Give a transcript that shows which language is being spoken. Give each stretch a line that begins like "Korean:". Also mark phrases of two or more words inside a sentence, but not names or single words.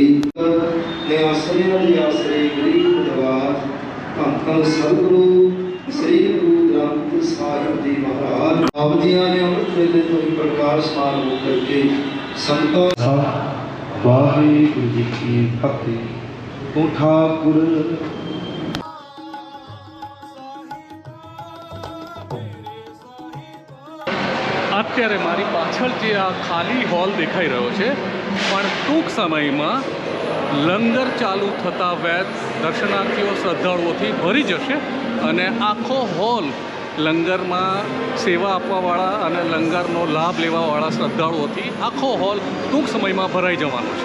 Punjabi: ਨਿਆਸਰਿਆਂ ਦੇ ਆਸਰੇ ਗਰੀਬ ਨਵਾਜ ਧੰਨ ਧੰਨ ਸਤਿਗੁਰੂ ਸ੍ਰੀ ਗੁਰੂ ਗ੍ਰੰਥ ਸਾਹਿਬ ਜੀ ਮਹਾਰਾਜ ਆਪ ਜੀਆਂ ਨੇ ਅੰਮ੍ਰਿਤ ਵੇਲੇ ਤੋਂ ਹੀ ਪ੍ਰਕਾਸ਼ਮਾਨ ਹੋ ਕਰਕੇ ਸੰਤਾਂ ਵਾਹਿਗੁਰੂ ਜੀ ਕੀ ਫਤਿਹ। ਤੂੰ ਠਾਕੁਰ
Gujarati: અત્યારે મારી પાછળ જે આ ખાલી હોલ દેખાઈ રહ્યો છે, પણ ટૂંક સમયમાં લંગર ચાલુ થતા વેત દર્શનાર્થીઓ શ્રદ્ધાળુઓથી ભરી જશે અને આખો હોલ લંગરમાં સેવા આપવાવાળા અને લંગરનો લાભ લેવાવાળા શ્રદ્ધાળુઓથી આખો હોલ ટૂંક સમયમાં ભરાઈ જવાનો છે.